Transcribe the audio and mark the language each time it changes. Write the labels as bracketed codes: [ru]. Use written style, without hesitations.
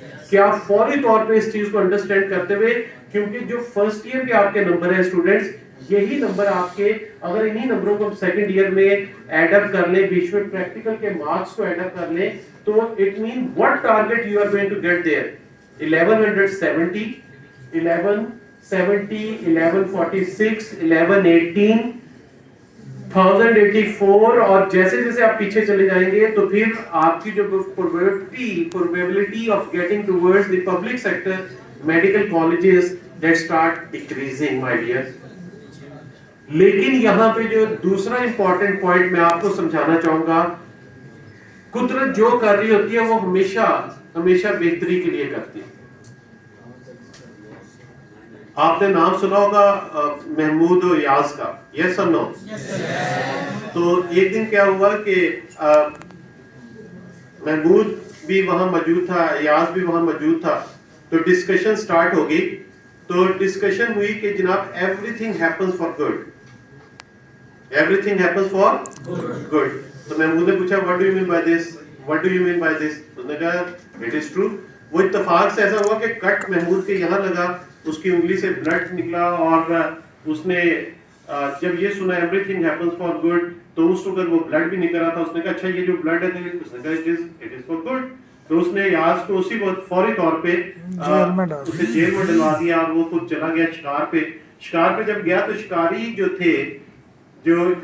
[ur] کہ آپ فوری طور پہ اس چیز کو انڈرسٹینڈ کرتے ہوئے, کیونکہ جو فرسٹ ایئر کے آپ کے نمبر ہیں اسٹوڈنٹس, یہی نمبر آپ کے, اگر انہی نمبروں کو ہم سیکنڈ ایئر میں ایڈ اپ کر لیں, بیچ میں پریکٹیکل کے مارکس کو ایڈ اپ کر لیں, تو [en] It mean what target you are going to get there? [ur] 1170, 1170, 1146, 1118, 1084, اور جیسے جیسے آپ پیچھے چلے جائیں گے تو پھر آپ کی جو [en] probability of getting towards the public sector medical colleges that start decreasing, my dear. [ur] لیکن یہاں پہ جو دوسرا امپورٹنٹ پوائنٹ میں آپ کو سمجھانا چاہوں گا, قدرت جو کر رہی ہوتی ہے وہ ہمیشہ بہتری کے لیے کرتی ہے. آپ نے نام سنا ہوگا محمود و یاز کا, [en] Yes or no? [ur] تو ایک دن کیا ہوا کہ محمود بھی وہاں موجود تھا, یاز بھی وہاں موجود تھا. تو ڈسکشن سٹارٹ ہو گئی. تو ڈسکشن ہوئی کہ جناب [en] Everything happens for good, everything happens for good. [ur] تو محمود نے پوچھا [en] what do you mean by this, what do you mean by this? [ur] اس نے کہا [en] it is true. [ur] وہ اتفاق سے ایسا ہوا کہ کٹ محمود کے یہاں لگا, اس کی انگلی سے بلڈ نکلا, اور اس نے جب یہ سنا [en] everything happens for good [ur] تو اس وقت وہ بلڈ بھی نکل رہا تھا. اس نے کہا اچھا یہ جو بلڈ ہے, اس نے کہا [en] it is for good. [ur] تو اس نے یاز کو اسی وقت فوری طور پہ اسے جیل میں ڈلوا دیا, اور وہ خود چلا گیا شکار پہ. شکار پہ جب گیا تو شکاری جو تھے, جو